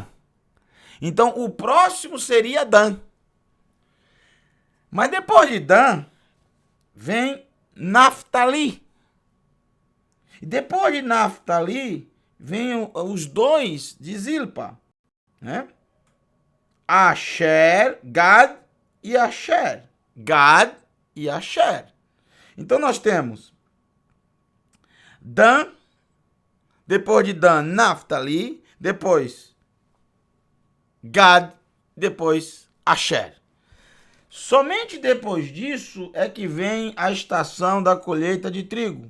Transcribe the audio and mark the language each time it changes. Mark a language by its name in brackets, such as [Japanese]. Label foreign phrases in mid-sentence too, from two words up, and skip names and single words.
[Portuguese] Então o próximo seria Dan. Mas depois de Dan, vem Naftali. E depois de Naftali, vem os 2 de Zilpa, né? Asher, Gad e Asher. Gad e Asher. Então nós temos Dan, depois de Dan, Naftali, depois Gad, depois Asher. Somente depois disso é que vem a estação da colheita de trigo.